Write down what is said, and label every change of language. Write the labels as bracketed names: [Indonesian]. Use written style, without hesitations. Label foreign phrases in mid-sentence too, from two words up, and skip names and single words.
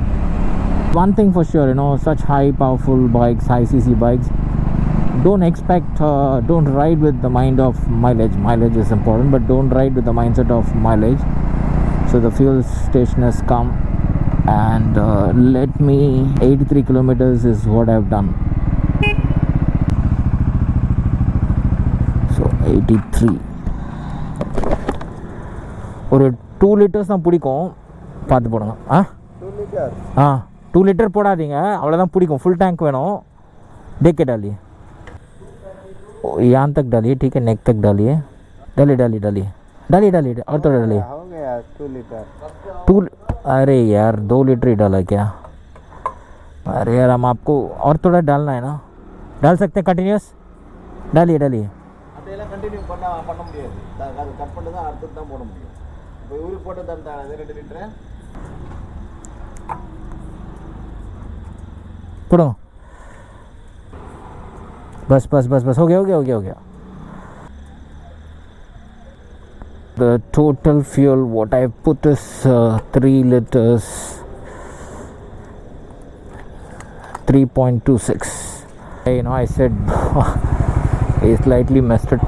[English] One thing for sure, such high powerful bikes, high cc bikes, don't ride with the mind of mileage. Mileage is important, but don't ride with the mindset of mileage. So the fuel station has come, and 83 kilometers is what I've done. [Tamil] So 83 ஒரு 2 liters தான் பிடிக்கும், பார்த்து போடுங்க. 2 liter போடாதீங்க, அவ்வளோதான் பிடிக்கும். [English] full tank வேணும். [Hindi] देख के डालिए, यहाँ तक डालिए, ठीक है, नेक तक डालिए. डालिए और थोड़ा डालिए. 2 लीटर. अरे यार 2 लीटर ही डाला क्या? अरे यार हम आपको और थोड़ा डालना है ना, डाल सकते हैं. कंटिन्यूस डालिए. [Tamil] அதெல்லாம் கண்டினியூ பண்ண முடியாது. அது கட் பண்ணி தான் அடுத்து தான் போட முடியும். இப்போ இவரு போட்டு தான் 2 லிட்டர் [Hindi] पढ़ो. बस हो गया. [English] The total fuel what I put is 3 liters, 3.26. I said I slightly messed it.